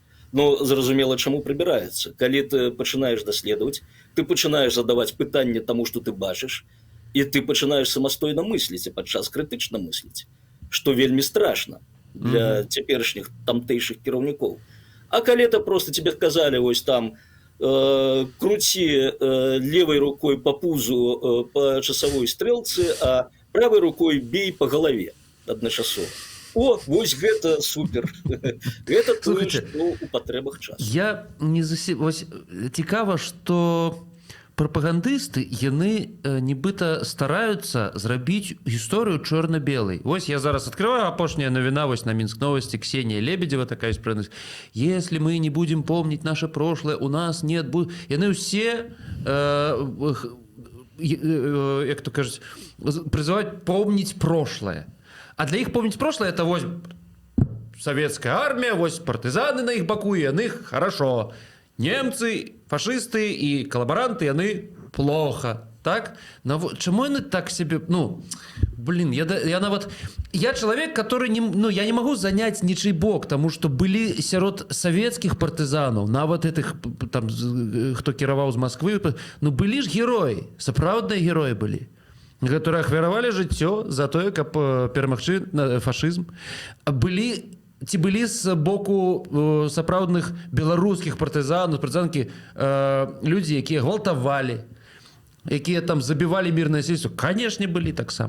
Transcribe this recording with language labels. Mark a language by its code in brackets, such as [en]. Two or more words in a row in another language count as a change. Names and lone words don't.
[be] Ну, зразумела, чаму прыбіраецца. Калі ты пачынаеш даследаваць, ты пачынаеш задаваць пытанне таму, што ты бачыш, і ты пачынаеш самастойна мысліць і падчас крытычна мысліць, што вельмі страшна для цяперашніх тамтэйшых кіраўнікоў. [ru] А калі это просто тебе сказали, [be] вось там, [ru] крути левой рукой по пузу по часовой стрелце, а правой рукой бей по голове адначасова. [be] О, вось гэта супер. Гэта тое, што ў патрэбах часу. Я не вось цікава, што прапагандысты яны нібыта стараюцца зрабіць гісторыю чорна-белай. Вось я зараз открываю апошняя навіна вось на Минск новости. [ru] Ксения Лебедева такая спрынасць. Если мы не будем помнить наше прошлое, у нас нет будет. [be] Яны ўсе як то кажуць, [ru] призываюць помнить прошлое. А для іх помнить прошлое это вось советская армия, вось партызаны на іх баку, і яны хорошо. Немцы, фашисты і калабаранты, яны плохо, так? [be] Чаму яны так себе, ну, блин, я нават, [ru] я человек, который не, ну, я не могу занять ничий бок, тому что были сярод советских партызанов, нават этих, там, хто кіраваў з Москвы, ну, были ж герои, [be] сапраўдныя герои были, которые ахвяравалі жыццё за тое, каб перамагчы фашызм. Ці былі з боку сапраўдных беларускіх партызанаў, партызанкі, людзі, якія гвалтавалі, якія там забівалі мірнае насельніцтва? Канешне, былі таксама.